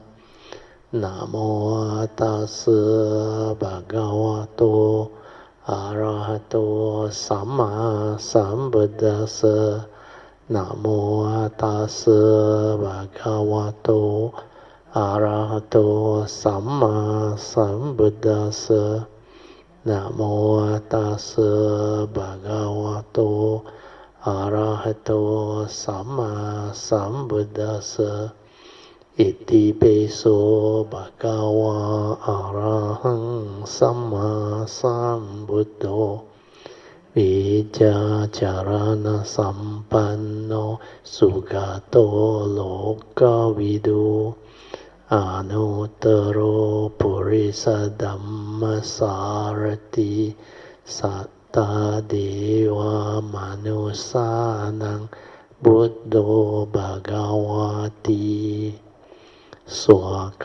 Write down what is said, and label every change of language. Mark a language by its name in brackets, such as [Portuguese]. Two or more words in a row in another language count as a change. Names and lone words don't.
[Pali] Namo Tassa Bhagavato Arahato Sama Sambuddhassa Namo Tassa Bhagavato Arahato Sama Sambuddhassa Namo Tassa Bhagavato Arahato Sama Sambuddhassa. อิติปิโสภะคะวะอะระหังสัมมาสัม พุทโธวิจาจารณสัมปันโนสุขโตโลกวิดูอานุตตโรปุริสธัมมสารติสัตตาเดวามนุสสานังบุตโธภะคะวะติสวาก